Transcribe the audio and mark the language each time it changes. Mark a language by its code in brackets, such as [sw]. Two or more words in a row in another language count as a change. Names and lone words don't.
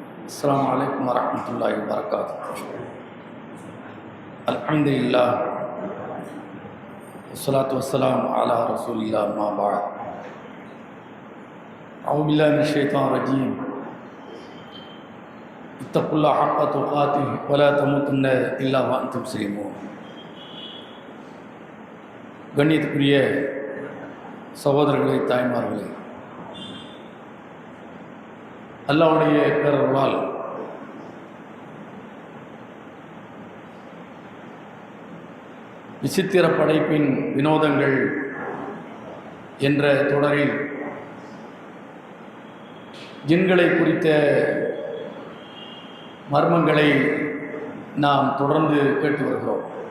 [ar] السلام عليكم ورحمة الله وبركاته. الحمد لله والصلاة والسلام على رسول الله ما بعد. أعوذ بالله من الشيطان الرجيم. اتقوا الله حق تقاته ولا تموتن إلا وأنتم مسلمون. [ta] கண்ணியத்துக்குரிய சகோதரர்களே, தாய்மார்களே, அல்லாஹ்வுடைய பேரருளால் விசித்திர படைப்பின் வினோதங்கள் என்ற தொடரில் ஜின்களை குறித்த மர்மங்களை நாம் தொடர்ந்து கேட்டு வருகிறோம்.